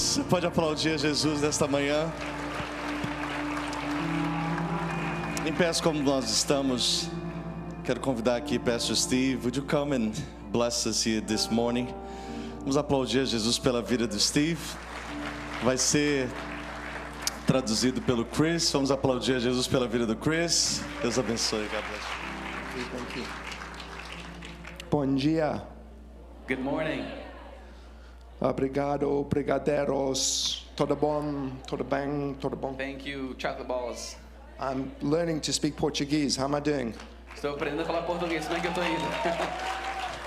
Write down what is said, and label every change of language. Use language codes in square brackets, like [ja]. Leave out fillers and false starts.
[pt] pode aplaudir a Jesus nesta manhã? Em pé como nós estamos, quero convidar aqui Pastor Steve. [en] Would you come and bless us here this morning? [pt] Vamos aplaudir a Jesus pela vida do Steve. Vai ser traduzido pelo Chris. Vamos aplaudir a Jesus pela vida do Chris. Deus abençoe. [en] God bless you. Thank you. [pt] Bom dia. [en] Good morning. [pt] Obrigado, brigadeiros. Tudo bom? Tudo bem? Tudo bom? [en] Thank you, chocolate balls. I'm learning to speak Portuguese. How am I doing? [pt] Estou aprendendo a falar português, como é que eu tô indo?